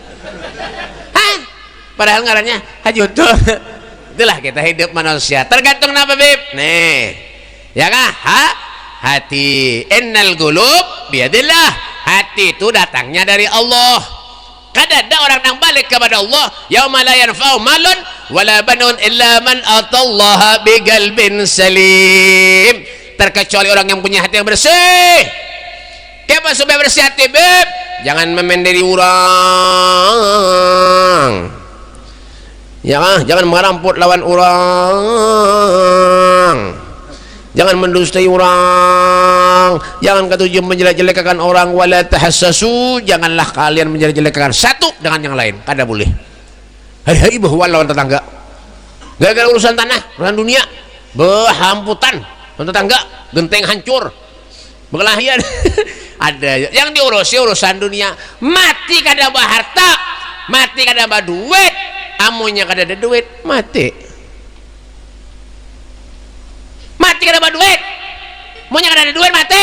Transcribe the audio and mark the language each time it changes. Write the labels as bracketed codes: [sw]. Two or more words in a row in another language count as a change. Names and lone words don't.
[bjn] Hah? Padahal ngarannya haji untung. Itulah kita hidup manusia, tergantung apa beb nih ya kah? Hati. [ar] إن القلوب بيد الله, [bjn] hati itu datangnya dari Allah. Kada ada orang yang balik kepada Allah [ar] يوم لا ينفع مال ولا بنون إلا من أتى الله بقلب سليم, [bjn] terkecuali orang yang punya hati yang bersih. Kenapa supaya bersih hati beb? Jangan memenderi orang ya kan? Jangan merampok lawan orang, jangan mendustai orang, jangan ketujuh menjelek-jelekkan orang. [ar] ولا تحسسوا, [bjn] janganlah kalian menjelek-jelekkan satu dengan yang lain. Kada boleh. Hari-hari bahwa lawan tetangga gara-gara urusan tanah, urusan dunia, berhamputan tetangga, genteng hancur, berkelahian. Ada yang diurusi urusan dunia, mati kada bawa harta, mati kada bawa duit, amunya kada ada duit, mati kada bawa duit, amunya kada ada duit, mati.